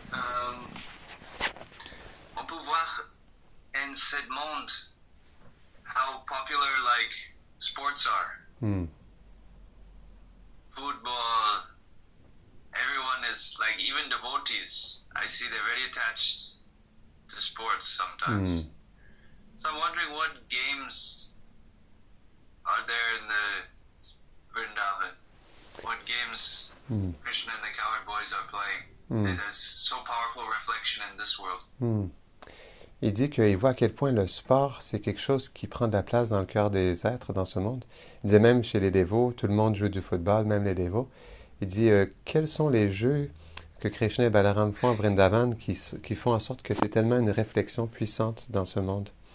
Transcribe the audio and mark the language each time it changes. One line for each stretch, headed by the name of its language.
French: On peut voir
English: in
French: ce monde
English: how popular like sports are. Football, everyone is like, even devotees, I see they're very attached to sports sometimes. So I'm wondering what games are there in the Vrindavan? What games Krishna and the Coward Boys are playing? That has so powerful reflection in this world.
French: Il dit qu'il voit à quel point le sport, c'est quelque chose qui prend de la place dans le cœur des êtres dans ce monde. Il disait même chez les dévots, tout le monde joue du football, même les dévots. Il dit, quels sont les jeux que Krishna et Balaram font à Vrindavan qui font en sorte que c'est tellement une réflexion puissante dans ce monde?